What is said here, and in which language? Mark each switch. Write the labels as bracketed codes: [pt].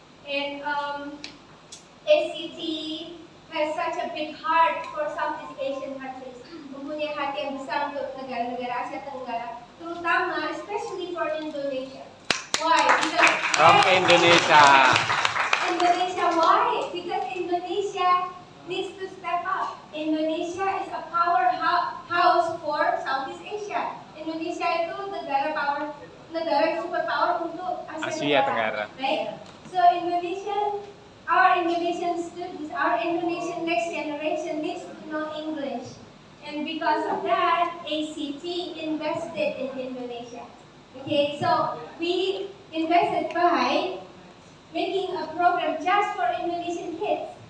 [en] And ACT has such a big heart for Southeast Asian countries, [id] mempunyai hati yang besar untuk negara-negara Asia Tenggara, terutama [en] especially for Indonesia. Why? Because From Indonesia. Indonesia, why? Because Indonesia needs to step up. Indonesia is a powerhouse for Southeast Asia. [id] Indonesia itu negara yang super power untuk Asia Tenggara. [en] Right? So our Indonesian students, our Indonesian next generation needs to know English. And because of that, ACT invested in Indonesia. Okay, so we invested by making a program just for Indonesian kids.